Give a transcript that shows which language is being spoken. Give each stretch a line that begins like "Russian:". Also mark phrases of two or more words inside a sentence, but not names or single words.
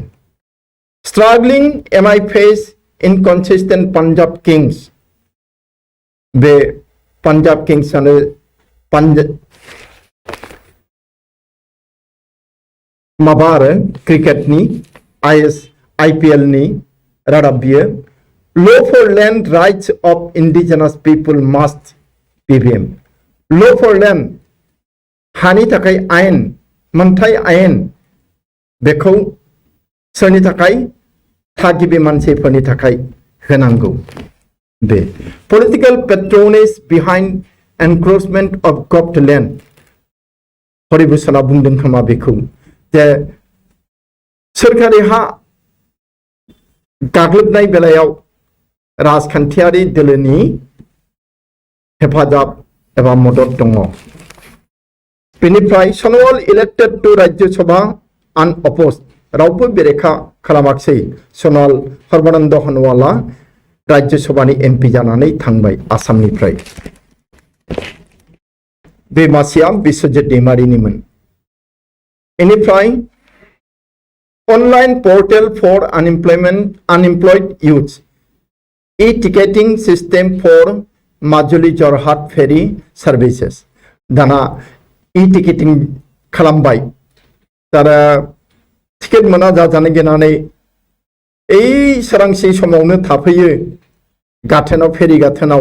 English: Struggling MI face inconsistent Punjab Kings.
Bodo: बे पंजाब किंग्स आनो माबा आरो क्रिकेटनि IPL नि रादाब बियो।
English: Law for land rights of indigenous people must BVM. law for land
Bodo: हानि थाखाय आयेन मोनथाय आयेन बेखौ सोरनि थाखाय थागिबि मानसिफोरनि थाखाय होनांगौ।
English: बे political patronage behind encroachment of government land.
Bodo: हरिभूषणआ बुंदों खोमा बेखौ जे सोरखारि हा गाग्लोबनाय बेलायाव राजखान्थियारि दोलोनि हेफाजाब एबा मदद दङ। बेनिफ्राय सनवाल
English: elected to Rajya Sabha unopposed
Bodo: रावबो बेरेखा खालामाखै। सनवाल सर्बानन्द सनवाला राज्य सभानि एमपि जानानै थांबाय आसामनिफ्राय। बे मासिया बिश्वजित दैमारिनिमोन।
English: बेनिफ्राय online portal for unemployed youth e-ticketing system for Majuli Jorhat ferry services
Bodo: दाना ई-टिकेटिंग खालामबाय। तारा टिकेट मोना जाजानो गिनानै सोरांसि समावनो थाफैयो गाथोनाव, फेरी गाथोनाव।